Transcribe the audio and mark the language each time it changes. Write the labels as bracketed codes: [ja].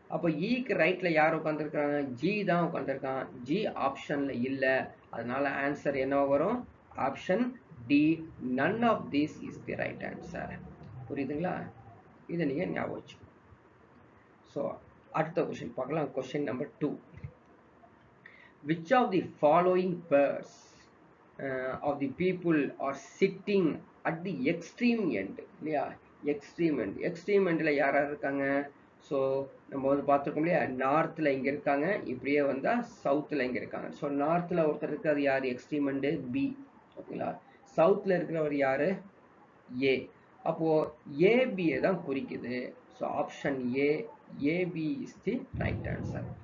[ta] அப்போ ஈக்கு ரைட்ல யார் உட்காந்துருக்காங்க? ஜி தான் உட்காந்துருக்கான். ஜி ஆப்ஷன்ல இல்லை. அதனால ஆன்சர் என்ன வரும்? Option D, [en] none of this is the right answer. [ta] புரியுதுங்களா? இதை நீங்கள் ஞாபகம் வச்சுக்கணும். ஸோ அடுத்த கொஸ்டின் பார்க்கலாம். Question number 2. [en] which of the following pairs of the people are sitting at the extreme end? [ta] இல்லையா, எக்ஸ்ட்ரீம் எண்ட். எக்ஸ்ட்ரீம் எண்டில் யார் யார் இருக்காங்க? ஸோ நம்ம வந்து பார்த்துருக்கோம் இல்லையா, நார்த்தில் இங்கே இருக்காங்க, இப்படியே வந்தால் சவுத்தில் இங்கே இருக்காங்க. ஸோ நார்த்தில் ஒருத்தர் இருக்கிறது யார்? Extreme end B. ஓகேங்களா, சவுத்தில் இருக்கிறவர் யார்? ஏ. அப்போது ஏபியை தான் குறிக்குது. So option A, [en] AB is the right answer.